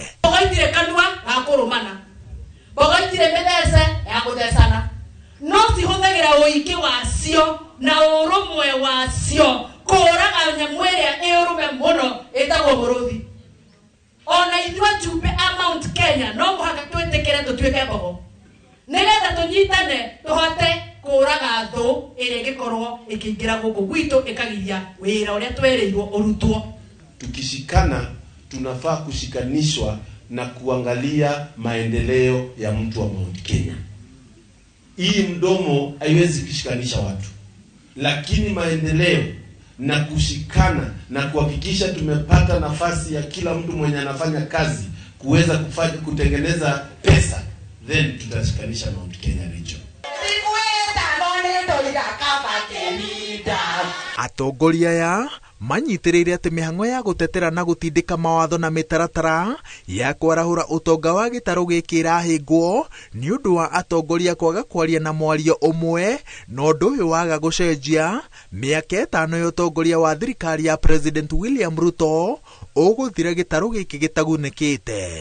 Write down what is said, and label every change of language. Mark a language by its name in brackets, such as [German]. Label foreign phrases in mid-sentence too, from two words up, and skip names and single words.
[Kikuyu] Bogaitire kanua ga kũrũmana, bogaitire mĩthece ya gũthecana, no cihũthagĩra ũingĩ wacio na ũrũmwe wacio kũraga nyamũ ĩrĩa ĩ ũrũme mũno ĩtagwo mũrũthi. Ona ithuĩ Jumbe a Mount Kenya no mũhaka twĩtĩkĩre tũtuĩke mbogo, nĩgetha tũnyitane tũhote kũraga thũ ĩrĩa ĩngĩkorwo ĩkĩingĩra gũkũ gwitũ ĩkagiria wĩra ũrĩa twerĩirwo ũrutwo. [Swahili] Tukishikana tunafaa kushikanishwa na kuangalia maendeleo ya mtu wa Mount Kenya. Hii mdomo haiwezi kushikanisha watu, lakini maendeleo na kushikana na kuhakikisha tumepata nafasi ya kila mtu mwenye anafanya kazi kuweza kutengeneza pesa, then tutashikanisha Mount Kenya region. [Kikuyu] Atongoria ya manyitĩrĩire atĩ mĩhang'o ya gũtetera na gũtindĩka mawatho na mĩtaratara ya kwarahũra ũtonga wa gĩtarũ gĩkĩ ĩrahĩngwo nĩ ũndũ wa atongoria kwaga kwaria na mwario ũmwe, na ũndũ ũyũ waga gũcenjia mĩaka 5 ya ũtongoria wa thirikari ya President William Ruto ũgũthira gĩtarũ gĩkĩ gĩtagunĩkĩte.